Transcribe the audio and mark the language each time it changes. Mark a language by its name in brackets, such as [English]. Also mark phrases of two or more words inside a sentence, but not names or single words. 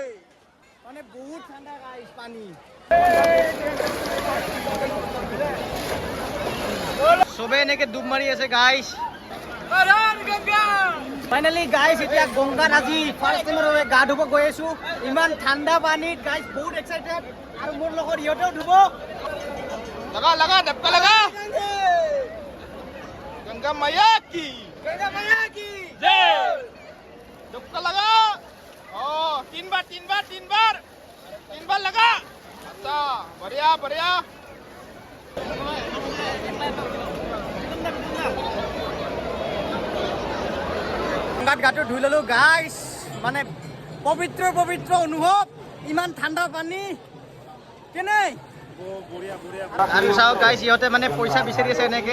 [Assamese] মানে বহুত ঠাণ্ডা গাইছ পানী। চবে এনেকে ডুব মাৰি আছে গাইছ। ফাইনেলি গাইছ এতিয়া গংগাত আজি [English] first time [Assamese] বাবে গা ধুব গৈ আছো। ইমান ঠাণ্ডা পানীত গাইছ, বহুত এক্সাইটেড। আৰু মোৰ লগত ইহঁতেও ধুব। [Hindi] लगा डुबका लगा। गंगा मैया की जय। डुबका लगा। तीन बार लगा। अच्छा बढ़िया। [Assamese] গংগাত গাটো ধুই ললো গাইছ। মানে পবিত্ৰ অনুভৱ, ইমান ঠাণ্ডা পানী কেনে। আৰু চাওক গাইছ ইহঁতে মানে পইচা বিচাৰি আছে এনেকে।